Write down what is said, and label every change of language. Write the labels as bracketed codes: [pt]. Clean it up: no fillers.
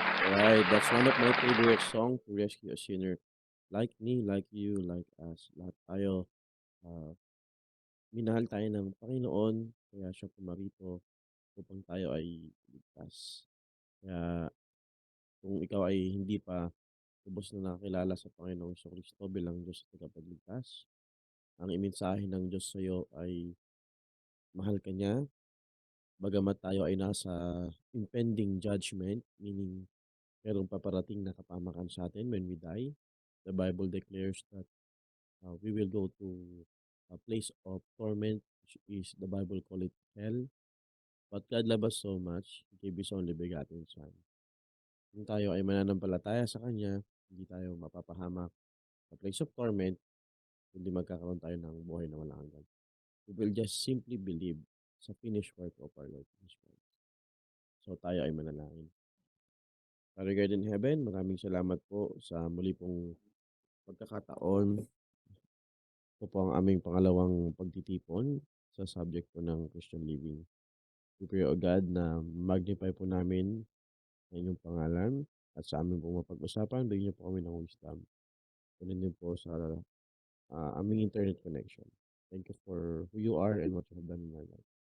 [en] Alright, that's one of my favorite song to rescue a sinner like me, like you, like us. [tl] Lahat tayo, ah, minahal tayo ng Panginoon, kaya siya pumarito upang tayo ay ligtas. Kaya kung ikaw ay hindi pa lubos na nakakilala sa Panginoong Kristo bilang Diyos at tagapagligtas, ang imensahe ng Diyos sa iyo ay mahal ka niya, bagamat tayo ay nasa impending judgment, meaning merong paparating na kapamakan sa atin when we die. [en] The Bible declares that we will go to a place of torment, which is the Bible call it hell. But God loved us so much, He gave His only begotten Son. [tl] Kung tayo ay mananampalataya sa Kanya, hindi tayo mapapahamak sa [en] place of torment, [tl] hindi magkakaroon tayo ng buhay na walang hanggan. [en] We will just simply believe sa finished work of our Lord Jesus Christ. [tl] So tayo ay manalangin. [en] Father God in heaven, [tl] maraming salamat po sa muli pong pagkakataon. Ito po ang aming pangalawang pagtitipon sa subject po ng Christian living. [en] We pray, O God, [tl] na magnify po namin ang inyong pangalan at sa amin po mapag-usapan, bigyan niyo po kami ng wisdom. Ganun din po sa aming internet connection. [en] Thank you for who you are and what you have done in our life.